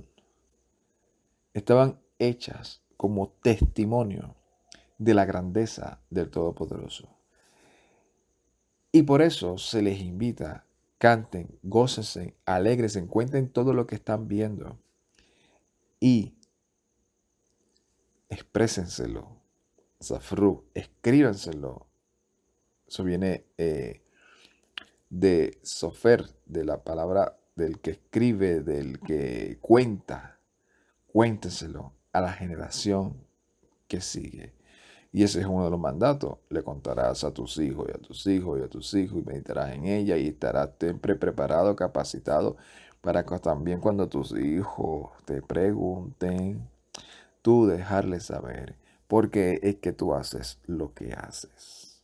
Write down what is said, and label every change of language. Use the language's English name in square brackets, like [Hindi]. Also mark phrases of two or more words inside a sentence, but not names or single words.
[Spanish] Estaban hechas como testimonio de la grandeza del Todopoderoso. Y por eso se les invita, canten, gócense, alégresen, cuenten todo lo que están viendo y exprésenselo. Zafru, escríbanselo. Eso viene de sofer, de la palabra del que escribe, del que cuenta. Cuéntenselo a la generación que sigue. Y ese es uno de los mandatos. Le contarás a tus hijos y a tus hijos y a tus hijos y meditarás en ella y estarás siempre preparado, capacitado para que también cuando tus hijos te pregunten, tú dejarles saber por qué es que tú haces lo que haces.